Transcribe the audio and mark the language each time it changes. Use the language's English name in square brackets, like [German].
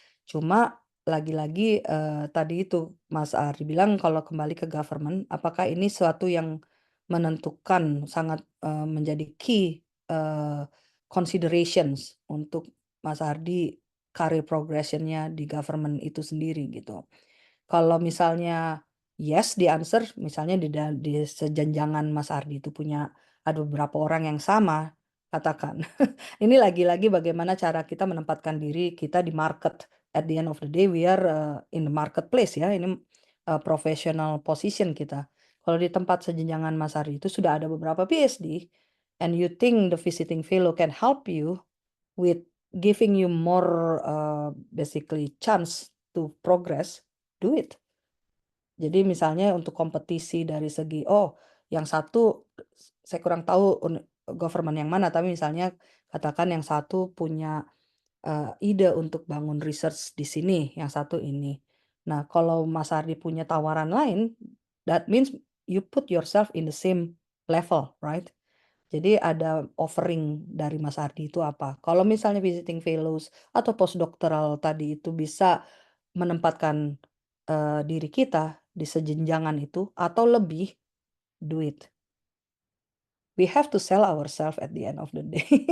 [Indonesian] Cuma lagi-lagi tadi itu Mas Ari bilang kalau kembali ke government, apakah ini suatu yang menentukan sangat menjadi [English] key considerations [Indonesian] untuk Mas Ardi [English] career progression- [Indonesian] nya di government itu sendiri gitu. Kalau misalnya yes di answer, misalnya di sejenjangan Mas Ardi itu punya ada beberapa orang yang sama, katakan. Ini lagi-lagi bagaimana cara kita menempatkan diri kita di market. [English] At the end of the day, we are in the marketplace ya. [Indonesian] Ini professional position kita. Kalau di tempat sejenjangan Mas Ari itu sudah ada beberapa PhD, [English] and you think the visiting fellow can help you with giving you more basically chance to progress, do it. [Indonesian] Jadi misalnya untuk kompetisi dari segi, yang satu saya kurang tahu government yang mana, tapi misalnya katakan yang satu punya ide untuk bangun research di sini, yang satu ini. Nah, kalau Mas Ardi punya tawaran lain, [English] that means you put yourself in the same level, right? [Indonesian] Jadi ada offering dari Mas Ardi itu apa? Kalau misalnya visiting fellows atau postdoctoral tadi itu bisa menempatkan diri kita di sejenjangan itu atau lebih, [English] do it. We have to sell ourselves at the end of the day.